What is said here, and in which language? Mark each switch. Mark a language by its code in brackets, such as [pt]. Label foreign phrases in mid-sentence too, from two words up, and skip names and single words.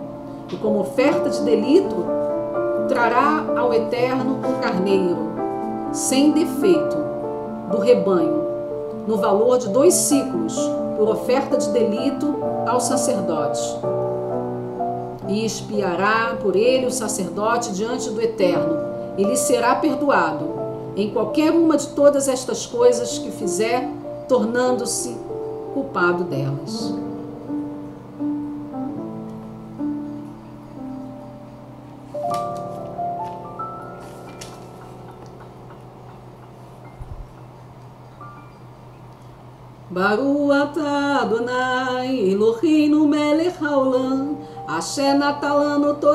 [pt] E como oferta de delito, trará ao Eterno um carneiro, sem defeito, do rebanho, no valor de 2 siclos, por oferta de delito ao sacerdote. E expiará por ele o sacerdote diante do Eterno, e lhe será perdoado em qualquer uma de todas estas coisas que fizer, tornando-se culpado delas. [he] ברוך אתה אדוני אלוהינו מלך העולם אשר נתן לנו